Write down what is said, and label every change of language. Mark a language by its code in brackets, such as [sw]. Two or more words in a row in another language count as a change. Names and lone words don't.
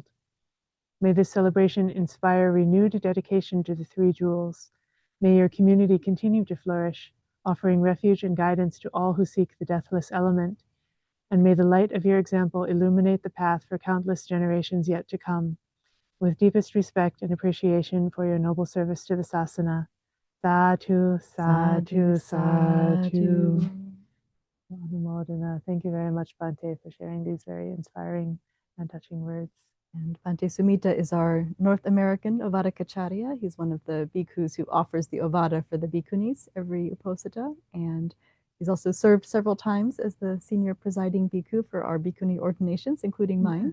[en] May this celebration inspire renewed dedication to the Three Jewels. May your community continue to flourish, offering refuge and guidance to all who seek the deathless element. And may the light of your example illuminate the path for countless generations yet to come. With deepest respect and appreciation for your noble service to the Sasana. [pi] Sadhu, sadhu, sadhu. Anumodana. [en] Thank you very much, Bhante, for sharing these very inspiring and touching words. And Bhante Sumita is our North American Ovadakacharya. He's one of the bhikkhus who offers the Ovada for the bhikkhunis every Uposatha. And he's also served several times as the senior presiding bhikkhu for our bhikkhuni ordinations, including mine.